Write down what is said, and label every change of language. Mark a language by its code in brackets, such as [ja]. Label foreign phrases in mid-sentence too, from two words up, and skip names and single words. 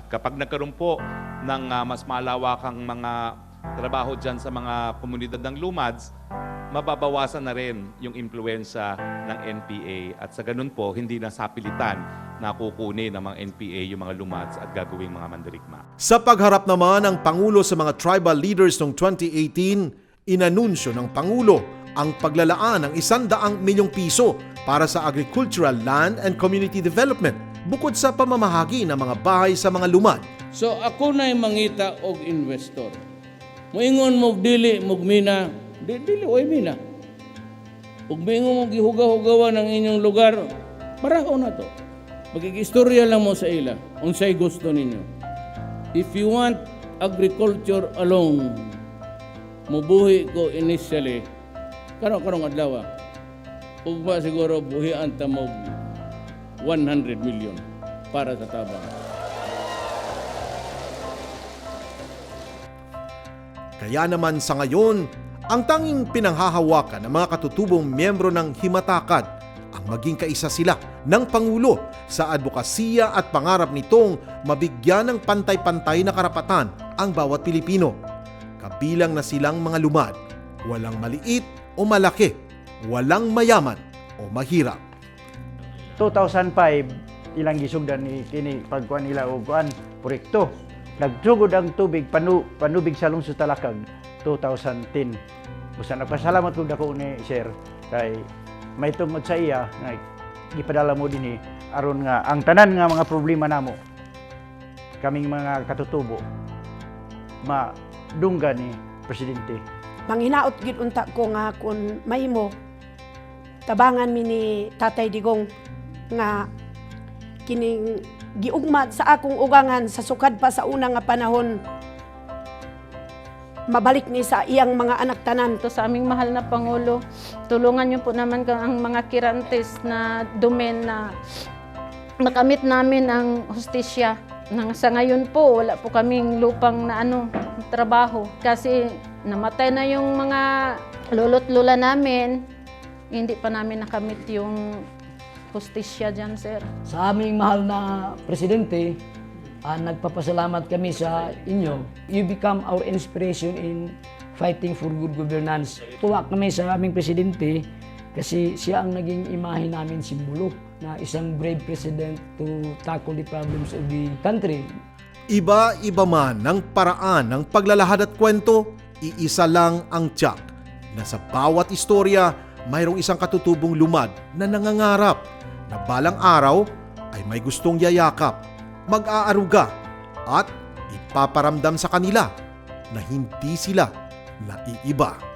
[tl] Kapag nagkaroon po ng mas malawakang mga trabaho dyan sa mga komunidad ng lumads, mababawasan na rin yung impluensya ng NPA. At sa ganun po, hindi na sapilitan na kukunin ng mga NPA yung mga lumads at gagawing mga mandirigma. Sa pagharap naman ng Pangulo sa mga [en] tribal leaders [tl] noong 2018, inanunsyo ng Pangulo ang paglalaan ng 100 milyong piso para sa [en] agricultural land and community development [tl] bukod sa pamamahagi ng mga bahay sa mga lumad. [ceb] So ako na'y mangita og investor. Moingon mog dili mog mina, dili oy mina. Ug moingon mog gihugaw-hugawan ang inyong lugar, paraho na to. Magkikistorya lang mo sa ila, unsay gusto ninyo. [en] If you want agriculture alone, [ceb] mubuhi ko initially, karong adlaw. Ug ba siguro buhian ta mo 100 million para sa tabang. [tl] Kaya naman sa ngayon, ang tanging pinanghahawakan ng mga katutubong miyembro ng Himatakad ang maging kaisa sila ng Pangulo sa advokasya at pangarap nitong mabigyan ng pantay-pantay na karapatan ang bawat Pilipino. Kabilang na silang mga lumad, walang maliit o malaki, walang mayaman o mahirap. [ceb] 2005 ilang gisugdan ni kini pagkuan nila og kuan proyekto. Nagsugod ang tubig panubig sa lungsod Talakag 2010. Usa nagpasalamat kog dako ni Sir kay may tungod sa iya nga gipadala mo dinhi aron nga ang tanan nga mga problema namo kaming mga katutubo madunggan ni presidente. Manghinaot gid unta ko nga kun mahimo tabangan mi ni Tatay Digong nga kining giugmad sa akong ugangan sa sukad pa sa una nga panahon mabalik ni sa iyang mga anak tanan. [tl] To sa aming mahal na Pangulo, tulungan niyo po naman ang mga kirantes na domain na makamit namin ang hustisya. Sa ngayon po, wala po kaming lupang na trabaho kasi namatay na yung mga lolo't lola namin, hindi pa namin nakamit yung hustisya dyan, sir. Sa aming mahal na Presidente, nagpapasalamat kami sa inyo. [en] You become our inspiration in fighting for good governance. [tl] Tuwa kami sa aming Presidente kasi siya ang naging imahe namin simbolo na isang [en] brave president to tackle the problems of the country. [tl] Iba-iba man ng paraan ng paglalahad at kwento, iisa lang ang tiyak na sa bawat istorya mayroong isang katutubong lumad na nangangarap na balang araw ay may gustong yayakap, mag-aaruga at ipaparamdam sa kanila na hindi sila naiiba.